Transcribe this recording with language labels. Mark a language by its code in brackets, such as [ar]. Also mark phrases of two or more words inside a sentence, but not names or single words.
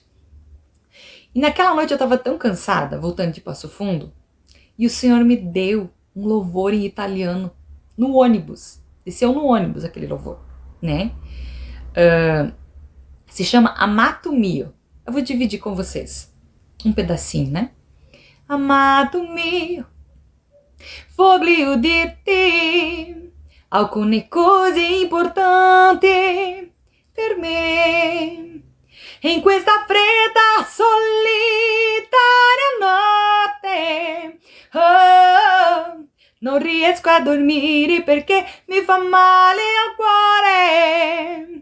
[pt] E naquela noite eu estava tão cansada, voltando de Passo Fundo, e o Senhor me deu um louvor em italiano no ônibus. Desceu no ônibus aquele louvor, né? Se chama Amato Mio. Eu vou dividir com vocês um pedacinho, né? [it] Amato mio, voglio dirti alcune cose importanti per me. In questa fredda solitaria notte, non riesco a dormire perché mi fa male al cuore.